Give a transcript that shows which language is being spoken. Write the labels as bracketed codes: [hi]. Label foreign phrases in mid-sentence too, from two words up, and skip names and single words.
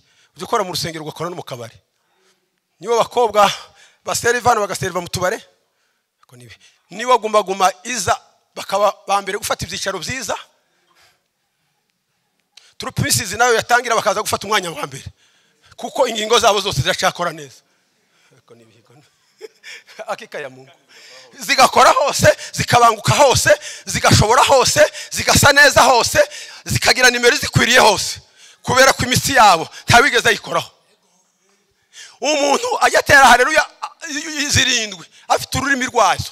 [rw] Ujye ukora mu rusengero ugakora no mu kabari. Nibo bakobwa baserivana bagaseriva mu tubare. Niba guma iza bakaba bambere gufata ibyicaro byiza. Turupimisizi nayo yatangira bakaza gufata umwanya wa mbere. Kuko ingingo zabo zose ziracakora neza. [sw] Hakika ya Mungu. [rw] Zigakora hose, zikabanguka hose, zigashobora hose, zigasa neza hose, zikagira nimero zikwiriye hose. Kubera ko imitsi yabo ntabigeze ayikoraho. Umuntu ajyatera haleluya zirindwi afite ururimi rwazo.